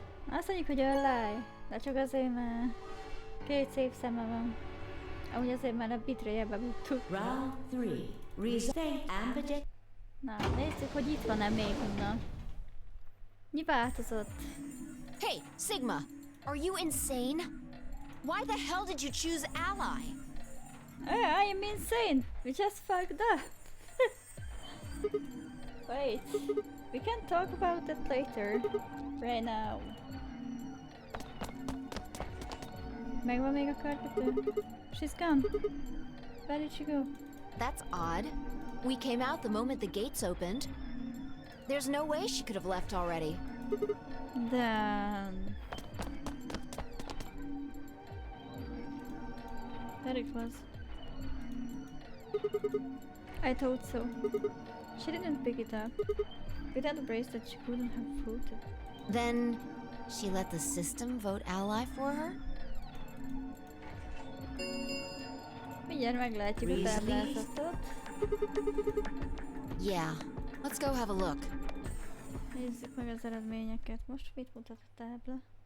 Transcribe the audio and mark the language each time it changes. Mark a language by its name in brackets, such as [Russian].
[Hungarian] Azt mondjuk, hogy ölláj, de csak azért, mert két szép szeme van. Amúgy azért, mert a bitrejebe buktuk. [English] Round 3. Ambidex. [Hungarian] Na, nézzük, hogy itt van-e még Luna. Mi változott? [English] Hey, Sigma, are you insane? Why the hell did you choose ally? I am insane! We just fucked up! Wait, we can talk about that later. Right now. [Hungarian] Megvan még a karkötő? [English] She's gone. Where did she go? That's odd. We came out the moment the gates opened. There's no way she could have left already. Then... There it was. I thought so. She didn't pick it up. Without the bracelet, she couldn't have voted. Then she let the system vote ally for her? [Hungarian] Mindjárt meglátjuk a táblázatot. [English] Yeah, let's go have a look. [Hungarian] Nézzük meg az eredményeket. Most mit mutat a tábla?